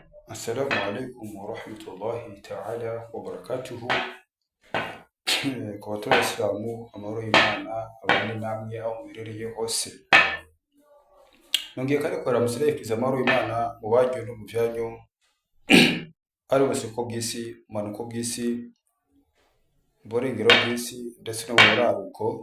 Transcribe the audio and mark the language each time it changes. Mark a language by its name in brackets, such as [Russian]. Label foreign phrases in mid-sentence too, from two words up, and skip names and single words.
[Arabic] السلام عليكم ورحمة الله تعالى وبركاته. [Swahili] Kwa watu wa Islamu, [Rundi] amahoro y'Imana abane namwe aho muherereye hose. Nongeye kandi kuramutsa amahoro y'Imana mu banyu no mu byanyu, ari ubuseko bw'isi, umanuko bw'isi, uburengero bw'isi ndetse no mu buraruko.